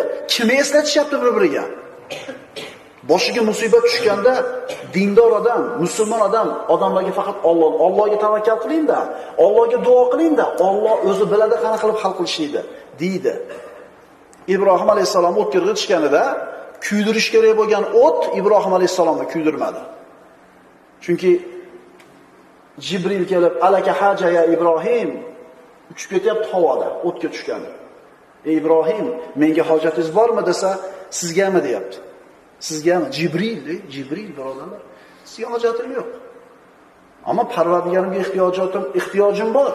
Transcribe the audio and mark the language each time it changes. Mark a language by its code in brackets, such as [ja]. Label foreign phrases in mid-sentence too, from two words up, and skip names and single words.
[uz] Kimni eslatishyapti bir-biriga? Boshiga musibat tushganda dindor odam, musulmon odam odamlarga faqat Allohga tavakkal qiling-da, Allohga duo qiling-da, Alloh o'zi biladi qana qilib hal qilishni deydi. Ibrohim alayhisalom o'tga g'itishganida kuydirish kerak bo'lgan o't Ibrohim alayhisalomni kuydirmadi. Chunki Jibril kelib, [ar] "ألك حاجة يا إبراهيم" [uz] uchib ketyapti havoda, o'tga tushgan. "Ey Ibrohim, menga hojatingiz bormi?" desa, "Sizgami?" deyapti. Sizgami? Jibril birodarlar. Sizga hojatim yo'q. Ammo Parvardigarimga ehtiyojim bor.